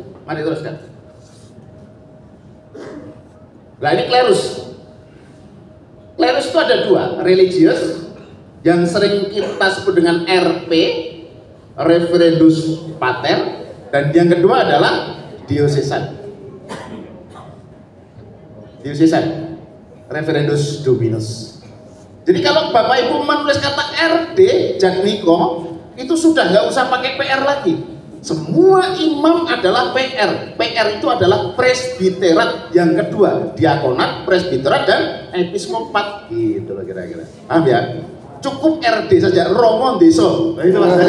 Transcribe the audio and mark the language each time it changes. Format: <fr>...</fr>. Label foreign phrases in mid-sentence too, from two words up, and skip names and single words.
<id>Mari teruskan. Nah ini klerus. Klerus itu ada 2, religius yang sering kita sebut dengan RP,</id> <la>referendus pater,</la> <id>dan yang kedua adalah diocesan.</id> <la>Diocesan, referendus dominus.</la> <id>Jadi kalau Bapak Ibu menulis kata RD, Jatmiko, itu sudah nggak usah pakai PR lagi. Semua imam adalah PR. PR itu adalah presbiterat yang kedua, diakonat, presbiterat, dan episkopat. Gitu loh kira-kira. Paham ya? Cukup RD saja, Romo Deso. Nah, itu maksudnya.</id>